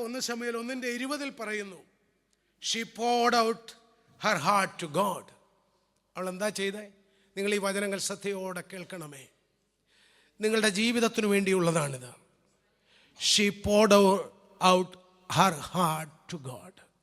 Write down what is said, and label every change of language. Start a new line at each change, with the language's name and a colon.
Malayalam: 1 ശമൂവേൽ 1:20 പറയുന്നു,
English: She poured out her heart to God.
Malayalam: അവൾ എന്താ ചെയ്തേ? നിങ്ങൾ ഈ വചനങ്ങൾ ശ്രദ്ധയോടെ കേൾക്കണമേ. നിങ്ങളുടെ ജീവിതത്തിന് വേണ്ടിയുള്ളതാണിത്.
English: She poured out her heart to God.